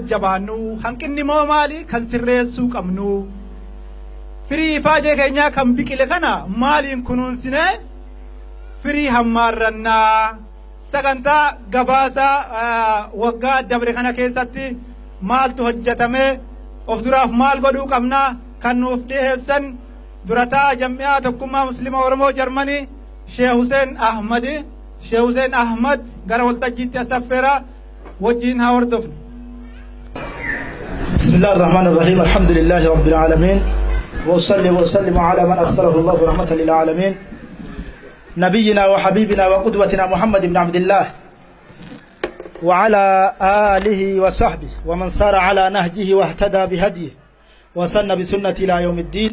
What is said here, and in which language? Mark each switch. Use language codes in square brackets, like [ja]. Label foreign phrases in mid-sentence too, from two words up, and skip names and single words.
[om] jabaannu hanqinni moo maali kan sirreessuu qabnu firii ifaajee keenyaa kan biqile kana maaliin kunuunsinee firii hammaarrannaa sagantaa gabaasaa waggaa dabre kana keessatti maaltu hojjetame of duraaf maal godhuu qabnaa kan nuuf dhiheessan durataa jam'iyaa tokkummaa muslima oromoo jarmanii Sheekh Hussein Ahmad gara waltajjiitti asaffeera wajjiin haa hordofnu. [ar] بسم الله الرحمن الرحيم الحمد لله رب العالمين وأصلي وأسلم على من أرسله الله رحمة للعالمين نبينا وحبيبنا وقدوتنا محمد بن عبد الله وعلى آله وصحبه ومن سار على نهجه واهتدى بهديه وسن بسنة إلى يوم الدين.